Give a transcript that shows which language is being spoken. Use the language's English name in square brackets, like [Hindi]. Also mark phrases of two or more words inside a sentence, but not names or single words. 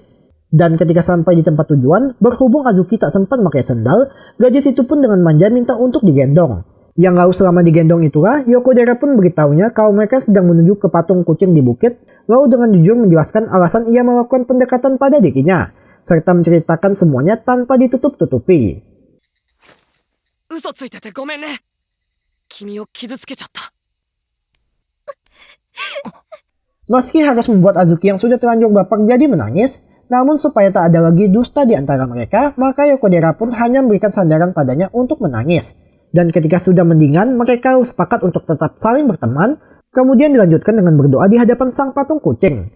[Indonesian] Dan ketika sampai di tempat tujuan, berhubung Azuki tak sempat pakai sendal, gadis itu pun dengan manja minta untuk digendong. Yang lalu selama digendong itulah, Yokodera pun beritahunya kalau mereka sedang menuju ke patung kucing di bukit, lalu dengan jujur menjelaskan alasan ia melakukan pendekatan pada dirinya, serta menceritakan semuanya tanpa ditutup-tutupi. [Japanese] 嘘ついててごめんね。君を傷つけちゃった。 [Indonesian] Meski harus membuat Azuki yang sudah terlanjur baper jadi menangis, namun supaya tak ada lagi dusta di antara mereka, maka Yokodera pun hanya memberikan sandaran padanya untuk menangis. Dan ketika sudah mendingan, mereka sepakat untuk tetap saling berteman, kemudian dilanjutkan dengan berdoa di hadapan sang patung kucing.